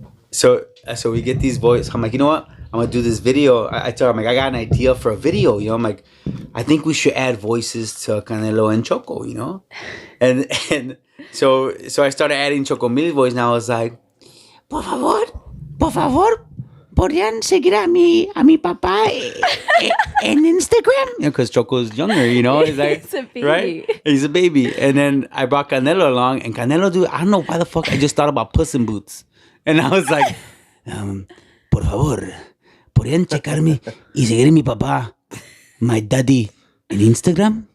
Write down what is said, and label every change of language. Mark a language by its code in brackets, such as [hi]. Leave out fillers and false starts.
[en] So we get these boys. I'm like, you know what? I'm gonna do this video. I tell him, like, I got an idea for a video. You know, I'm like, I think we should add voices to Canelo and Choco. You know, and so I started adding Choco Mil's voice. And I was like, [es] por favor, podrían seguir a mi papá en Instagram. [en] You know, because Choco's younger. You know, he's like, He's a baby. right? He's a baby. And then I brought Canelo along, and Canelo, dude, I don't know why the fuck I just thought about Puss in Boots. And I was like, [es] por favor, podrían checarme y seguir a mi papá, [en] my daddy, in Instagram.